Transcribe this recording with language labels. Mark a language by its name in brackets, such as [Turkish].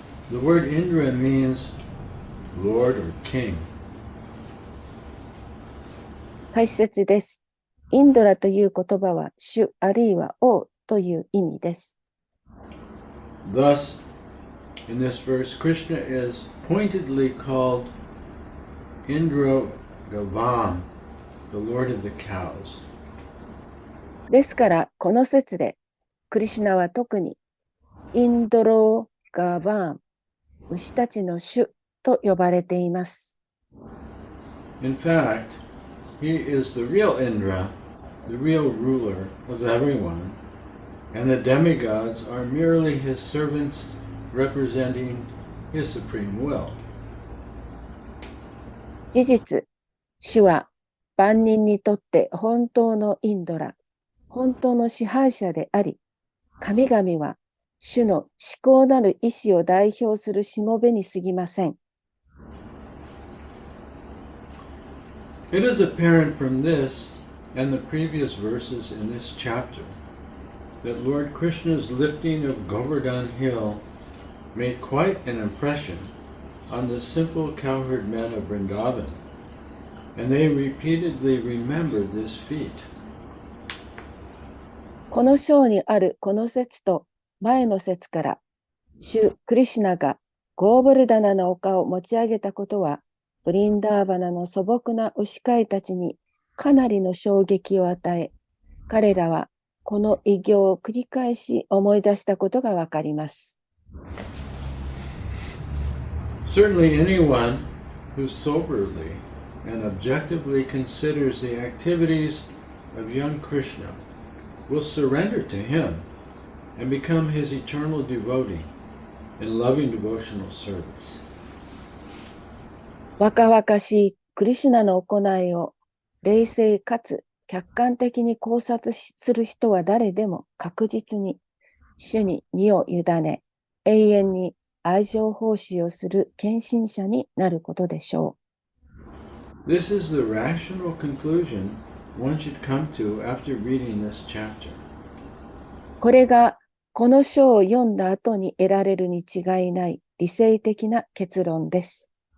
[English] The word Indra means Lord or King. [Japanese] 解説です。インドラという言葉は主あるいは王という意味です。 [English] Thus, in this verse, Krishna is pointedly called Indra Gavam, the Lord of the cows. [Japanese] ですから、この説で、クリシュナは特にインドロガバーン、牛たちの主と呼ばれています。 [English] In fact, he is the real Indra, the real ruler of everyone, and the demigods are merely his servants representing his supreme will. [Japanese] 事実、主は万人にとって本当のインドラ、本当の支配者であり、神々は主の至高なる意志を代表するしもべに過ぎません。 [English] It is apparent from this and the previous verses in this chapter that Lord Krishna's lifting of Govardhan Hill made quite an impression on the simple cowherd men of Vrindavan, and they repeatedly remembered this feat. [Japanese] この章にあるこの説と前の説から、主クリシュナがゴーブルダナの丘を持ち上げたことは、ブリンダーバナの素朴な牛飼いたちにかなりの衝撃を与え、彼らはこの偉業を繰り返し思い出したことがわかります。 [English] Certainly anyone who soberly and objectively considers the activities of young Krishna will surrender to him and become his eternal devotee in loving devotional service. [Japanese] 若々しいクリシュナの行いを冷静かつ客観的に考察する人は誰でも確実に主に身を委ね、永遠に愛情奉仕をする献身者になることでしょう。 [English] This is the rational conclusion one should come to after reading this chapter. [Japanese] これがこの章を読んだ後に得られるに違いない理性的な結論です。